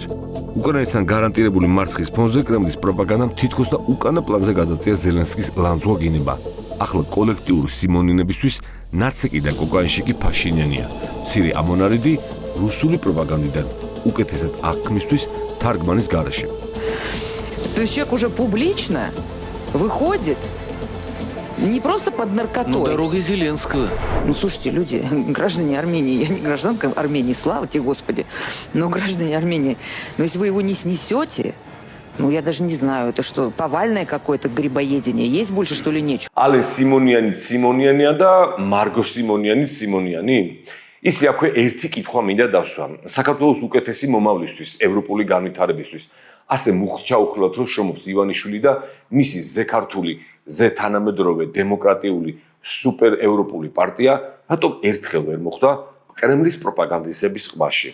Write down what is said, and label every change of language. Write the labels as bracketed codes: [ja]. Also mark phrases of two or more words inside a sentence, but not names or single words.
[ka] უკრაინასთან გარანტირებული მარცხის ფონზე კრემლის პროპაგანდამ თითქოს და უკანა პლანზე გადაწია ზელენსკის ლანძღვა გინება. ახლა კოლექტიური სიმონინებისთვის ნაცეკი და კოკაინშიკი ფაშინიანია. მცირე ამონარიდი რუსული პროპაგანდიდან უკეთესად აღქმისთვის თარგმანის გარეშე. [ru] То есть человек уже публично выходит не просто под наркотой. Ну, дорога Зеленского. Ну, слушайте, люди, граждане Армении, я не гражданка Армении, слава тебе, Господи, но граждане Армении, но если вы его не снесете, ну, я даже не знаю, это что, повальное какое-то грибоедение, есть больше, что ли, нечего? [ka] ალენ სიმონიანი და მარგო სიმონიანი? ისი აქვე ერთი კითხვა მინდა დავსვა. საქართველოს უკეთესი მომავლისთვის, ევროპული განვითარებისთვის, ასე მუხჩაუხლოთ, რომ შრომობს ივანიშვილი და მისი ზექართული, ზეთანამედროვე დემოკრატიული სუპერ ევროპული პარტია, რატომ ერთხელ ვერ მოხვდა კრემლის პროპაგანდისტების ყბაში?